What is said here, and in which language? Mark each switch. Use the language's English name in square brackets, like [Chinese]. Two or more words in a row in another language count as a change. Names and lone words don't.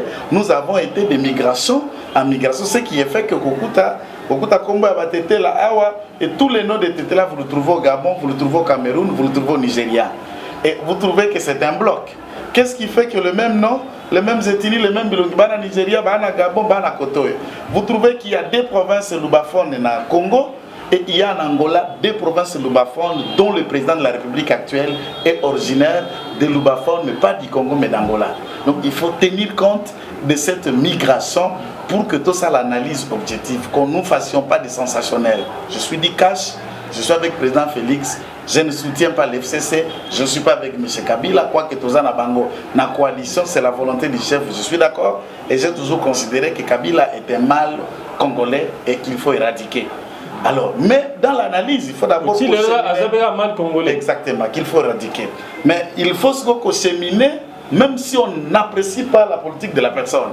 [French] Nous avons été de migration en migration, ce qui est fait que Kokuta Kombo Abatete la Awa et tous les noms de Tété là, vous le trouvez au Gabon, vous le trouvez au Cameroun, vous le trouvez au Nigeria. Et vous trouvez que c'est un bloc. Qu'est-ce qui fait que le même nom les mêmes ethnies, les mêmes [Lingala] bilongi, bana Nigeria, bana Gabon, bana Kotoye. [French] Vous trouvez qu'il y a des provinces lubaphones dans le Congo et il y a en Angola des provinces lubaphones dont le président de la République actuelle est originaire de lubaphones, mais pas du Congo, mais d'Angola. Donc il faut tenir compte de cette migration pour que tout ça l'analyse objective, qu'on ne fassions pas des sensationnels. Je suis dit cash, je suis avec le président Félix, je ne soutiens pas l'FCC, je ne suis pas avec M. Kabila, quoique tout ça [Lingala] na bango, na coalition, [French] c'est la volonté du chef, je suis d'accord, et j'ai toujours considéré que Kabila est un mal congolais et qu'il faut éradiquer. Alors, mais dans l'analyse, il faut d'abord... Si le mal congolais. Exactement, qu'il faut éradiquer. Mais il faut se cheminer, même si on n'apprécie pas la politique de la personne.